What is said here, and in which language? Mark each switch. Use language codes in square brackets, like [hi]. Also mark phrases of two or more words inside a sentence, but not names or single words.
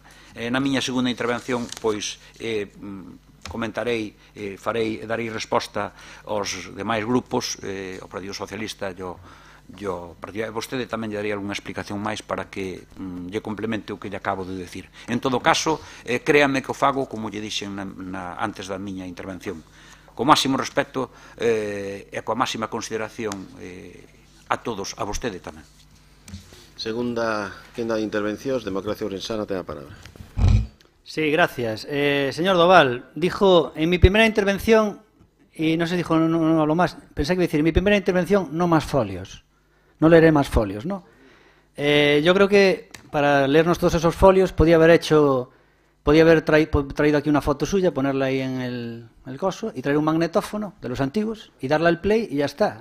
[gl] Na miña segunda intervención, pois, comentarei, darei resposta aos demais grupos, ao Partido Socialista e vostede tamén lle daría algunha explicación máis para que lle complemente o que lle acabo de decir. En todo caso, créame que o fago como lle dixen antes da miña intervención, co máximo respecto e coa máxima consideración a todos, a vostede tamén. Segunda quenda de intervencións, Democracia Ourensana ten a palabra. [es] Sí, gracias. Señor Doval, dijo en mi primera intervención, y no se dijo no lo más, pensé que iba a decir, en mi primera intervención no más folios. No leeré más folios, ¿no? Yo creo que para leernos todos esos folios podía haber traído aquí una foto suya, ponerla ahí en el coso y traer un magnetófono de los antiguos y darle al play y ya está.